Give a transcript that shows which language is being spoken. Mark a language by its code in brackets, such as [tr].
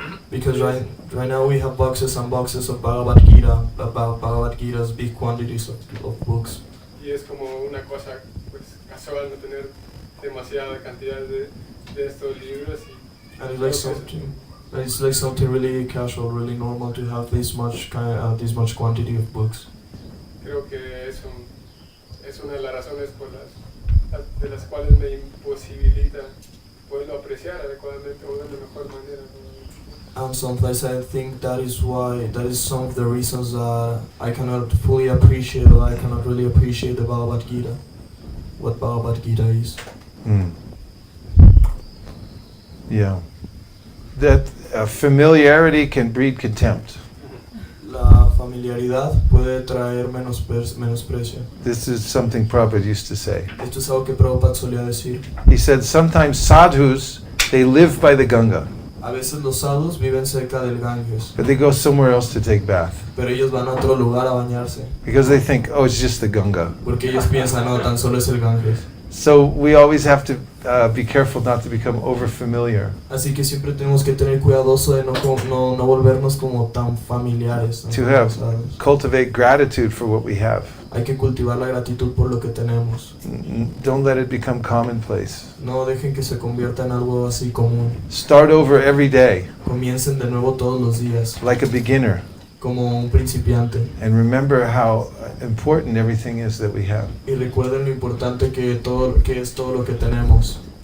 [en] Because right now we have boxes and boxes of Bhagavad Gita, about Bhagavad Gita's big quantities of books. [es] y es como una cosa pues casual no tener demasiada cantidad de estos libros y [en] And it's like something really casual, really normal to have this much quantity of books. [es] creo que es una de las razones de las cuales me imposibilita poderlo apreciar adecuadamente o de la mejor manera, ¿no? [en] And sometimes I think that is some of the reasons that I cannot fully appreciate, or I cannot really appreciate the Bhagavad Gita, what Bhagavad Gita is. Mm. Yeah. That familiarity can breed contempt. [es] La familiaridad puede traer menosprecio. [en] This is something Prabhupada used to say. [es] Esto es algo que Prabhupada solía decir. [en] He said sometimes sadhus, they live by the Ganga, [es] A veces los sadhus viven cerca del Ganges, [en] but they go somewhere else to take bath [es] pero ellos van a otro lugar a bañarse, [en] because they think, oh, it's just the Ganga. [es] porque ellos piensan, no, tan solo es el Ganges. [en] So we always have to be careful not to become over familiar. [es] Así que siempre tenemos que tener cuidadoso de no volvernos como tan familiares. ¿No? [en] To have, cultivate gratitude for what we have. [es] Hay que cultivar la gratitud por lo que tenemos. [en] Don't let it become commonplace. [es] No dejen que se convierta en algo así común. [en] Start over every day, [es] Comiencen de nuevo todos los días, [en] like a beginner, [es] como un principiante. [en] and remember how important everything is that we have. [es] Y recuerden lo importante que es todo lo que tenemos.